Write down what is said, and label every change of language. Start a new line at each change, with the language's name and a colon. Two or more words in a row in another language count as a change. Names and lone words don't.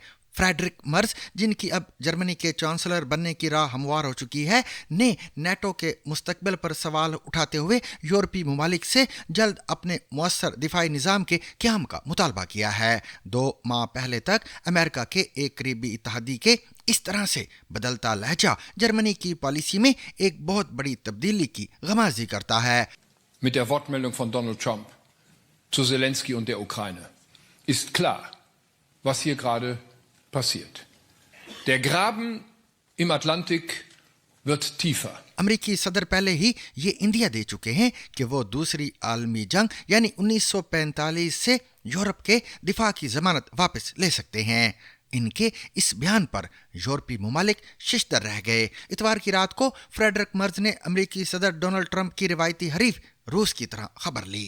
Urdu: فریڈرک مرز، جن کی اب جرمنی کے چانسلر بننے کی راہ ہموار ہو چکی ہے، نے نیٹو کے مستقبل پر سوال اٹھاتے ہوئے یورپی ممالک سے جلد اپنے مؤثر دفاعی نظام کے قیام کا مطالبہ کیا ہے. 2 ماہ پہلے تک امریکہ کے ایک قریبی اتحادی کے اس طرح سے بدلتا لہجہ جرمنی کی پالیسی میں ایک بہت بڑی تبدیلی کی غمازی کرتا ہے.
German: Mit der Wortmeldung von Donald Trump zu Zelensky und der Ukraine ist klar, was hier gerade passiert. Der Graben im Atlantik wird tiefer.
Urdu: امریکی صدر پہلے ہی یہ عندیہ دے چکے ہیں کہ وہ دوسری عالمی جنگ یعنی 1945 سے یورپ کے دفاع کی ضمانت واپس لے سکتے ہیں. ان کے اس بیان پر یورپی ممالک ششدر رہ گئے. اتوار کی رات کو فریڈرک مرز نے امریکی صدر ڈونلڈ ٹرمپ کی روایتی حریف روس کی طرح خبر لی.